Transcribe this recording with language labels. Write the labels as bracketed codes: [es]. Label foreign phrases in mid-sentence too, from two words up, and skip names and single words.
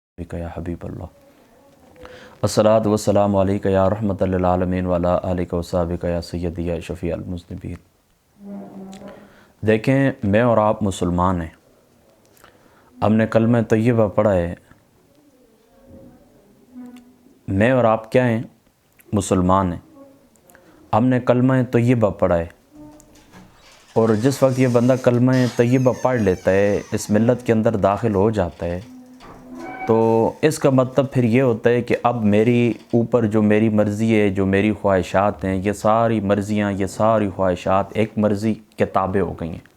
[ar] يا حبيب الله الصلاة والسلام عليك يا رحمة للعالمين وعلى آلك وصحابتك يا سيدي يا شفيع المذنبين. [hi] देखें, मैं और आप मुसलमान हैं, हमने कलमा तय्यबा पढ़ा है। मैं और आप क्या हैं? मुसलमान हैं, हमने कलमा तय्यबा पढ़ा है। और जिस वक्त ये बंदा कलमा तय्यबा पढ़ लेता है, इस मिल्लत के अंदर दाखिल हो जाता है, तो इसका मतलब फिर ये होता है कि अब मेरी ऊपर जो मेरी मर्ज़ी है, जो मेरी ख्वाहिशात हैं, ये सारी मर्ज़ियाँ, ये सारी ख्वाहिशात एक मर्ज़ी के ताबे हो गई हैं।